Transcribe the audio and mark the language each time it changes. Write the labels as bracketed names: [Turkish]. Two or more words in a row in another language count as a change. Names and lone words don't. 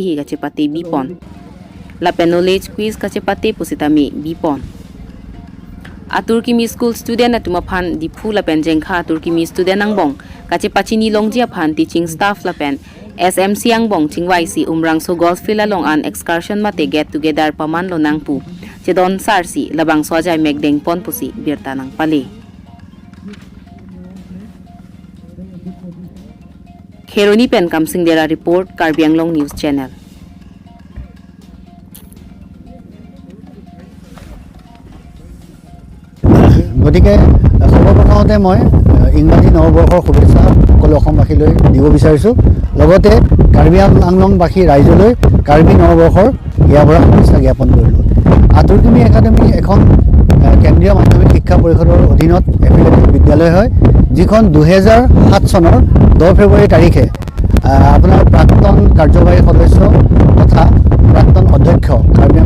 [Karbi] hi gachepati bipon la pen [English] knowledge quiz [Karbi] gachepati pusitami bipon Atur Kimi [English] school student [Karbi] na tumaphan di phula pen jengkha Atur Kimi student ang bong kache pachini longjia phan [English] teaching staff [Karbi] la pen SMC ang bong chingwaisi Umrangso [English] golf field [Karbi] along [English] an excursion [Karbi] mate [English] get together [Karbi] paman lo nangpu chedon sarsi labang swajai megdeng pon pusi birta nang pale Kheroni pen kamsing dera report Karbi Anglong News Channel [Assamese] গতিকে সৰ্বপ্ৰথমতে মই ইংৰাজী নৱবৰ্ষৰ শুভেচ্ছা সকলো অসমবাসীলৈ দিব বিচাৰিছোঁ লগতে কাৰ্বি আংলংবাসী ৰাইজলৈ কাৰ্বি নৱবৰ্ষৰ ইয়াৰপৰা শুভেচ্ছা জ্ঞাপন কৰিলোঁ আতুৰ কিমি একাডেমি এখন কেন্দ্ৰীয় মাধ্যমিক শিক্ষা পৰিষদৰ অধীনত এফিলিয়েটেড বিদ্যালয় হয় যিখন 2007 চনৰ 10 ফেব্ৰুৱাৰী তাৰিখে আপোনাৰ প্ৰাক্তন কাৰ্যবাহী সদস্য তথা প্ৰাক্তন অধ্যক্ষ কাৰ্বি